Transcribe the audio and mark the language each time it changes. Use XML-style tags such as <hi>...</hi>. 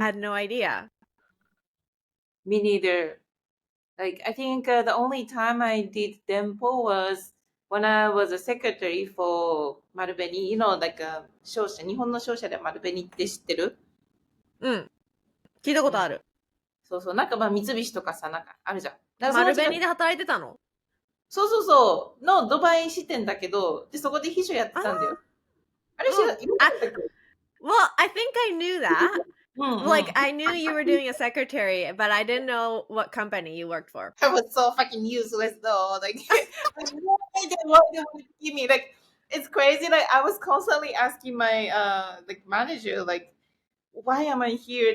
<en>had no idea. me neither. Like, I think the only time I did Dempo was when I was a secretary for 丸紅 like</en> <ja>商社、日本の商社で丸紅って知ってる？うん。聞いたことある。そうそう。なんかまあ三菱とかさ、なんかあるじゃん。なんかそのうちが、丸紅で働いてたの？そうそうそう、のドバイ支店だけど、で、そこで秘書やってたんだよ。あれ知ら、うん。言わなかったっけ？</ja> <en>Well, I think I knew that.</en> <ja>うんうん。</ja> <en>Like, I knew you were doing a secretary, but I didn't know what company you worked for. I was so fucking useless though. Like, I had no idea what they wanted to give me. Like, it's crazy. Like, I was constantly asking my like manager, like, why am I here?</en>